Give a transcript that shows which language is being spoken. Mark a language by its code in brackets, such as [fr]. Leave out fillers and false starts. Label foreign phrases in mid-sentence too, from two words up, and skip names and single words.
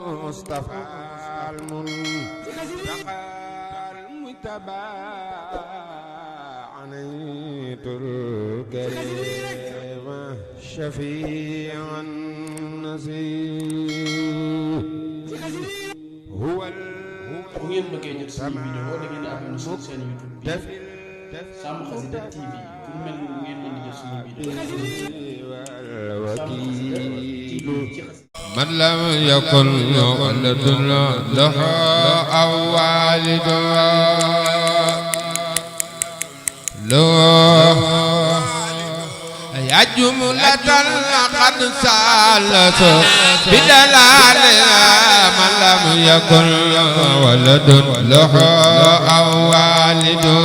[ar] المصطفى المنتقى المجتبى عنيت الكريم شفيع النزيه هو [wo] bu ngeen bëggee jot suñu vidéo da ngeen di abonné suñu chaîne YouTube bi Sam Xasida TV pour mel ni ngeen mën di jot suñu vidéo [ar] من لم يكن ولد له أو والد له يا جملة قد سالت بدلال من لم يكن ولد له أو والد